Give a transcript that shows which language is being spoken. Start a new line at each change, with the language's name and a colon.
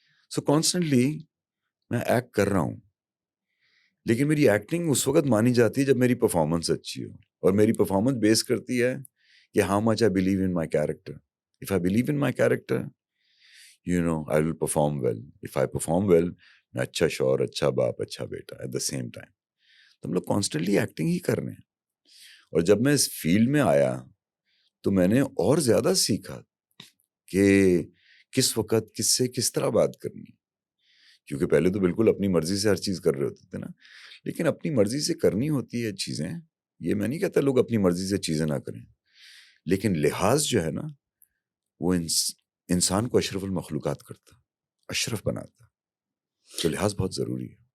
Urdu: So constantly میں act کر رہا ہوں, لیکن میری ایکٹنگ اس وقت مانی جاتی ہے جب میری پرفارمنس اچھی ہو, اور میری پرفارمنس بیس کرتی ہے کہ
English: How much I believe in my character. If I believe in my character I will perform well. If I perform well,
Urdu: میں اچھا شوہر, اچھا باپ, اچھا بیٹا
English: at the same time.
Urdu: تو ہم لوگ کانسٹنٹلی ایکٹنگ ہی کر رہے ہیں. اور جب میں اس فیلڈ میں آیا تو میں نے اور زیادہ سیکھا کہ کس وقت کس سے کس طرح بات کرنی, کیونکہ پہلے تو بالکل اپنی مرضی سے ہر چیز کر رہے ہوتے تھے نا. لیکن اپنی مرضی سے کرنی ہوتی ہے چیزیں, یہ میں نہیں کہتا لوگ اپنی مرضی سے چیزیں نہ کریں, لیکن لحاظ جو ہے نا وہ انسان کو اشرف المخلوقات کرتا, اشرف بناتا, تو لحاظ بہت ضروری ہے.